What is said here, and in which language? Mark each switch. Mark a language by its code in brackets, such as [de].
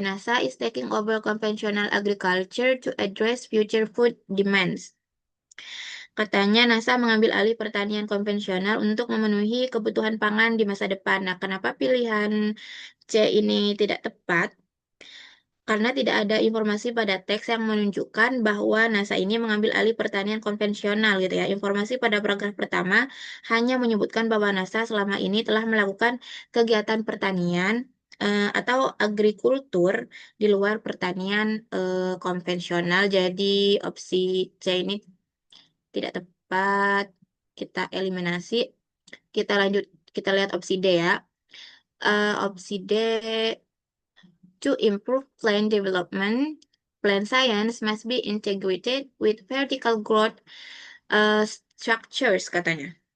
[en] NASA is taking over conventional agriculture to address future food demands. [id] Katanya NASA mengambil alih pertanian konvensional untuk memenuhi kebutuhan pangan di masa depan. Nah, kenapa pilihan C ini tidak tepat? Karena tidak ada informasi pada teks yang menunjukkan bahwa NASA ini mengambil alih pertanian konvensional gitu ya. Informasi pada paragraf pertama hanya menyebutkan bahwa NASA selama ini telah melakukan kegiatan pertanian atau agrikultur di luar pertanian konvensional. Jadi opsi C ini tidak tepat. Kita eliminasi. Kita lanjut, kita lihat opsi D ya. [en] Opsi D, to improve plant development, plant science must be integrated with vertical growth structures katanya.